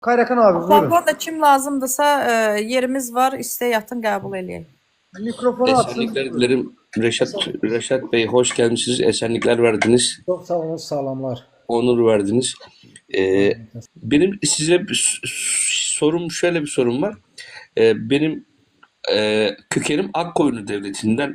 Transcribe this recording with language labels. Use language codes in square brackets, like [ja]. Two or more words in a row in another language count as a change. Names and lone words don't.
[tr] Kayrakan abi buyurun. [az] Bu arada kim lazımdırsa yerimiz var. İstə yatın qəbul eləyin. [tr] Mikrofonu açtım. Esenlikler Buyurun. dilerim. Reşat Bey hoş gelmişsiniz. Esenlikler verdiniz. Çok sağ olun, salamlar. Onur verdiniz. Benim size sorum şöyle bir sorum var. Benim kökenim Akkoyunlu Devleti'nden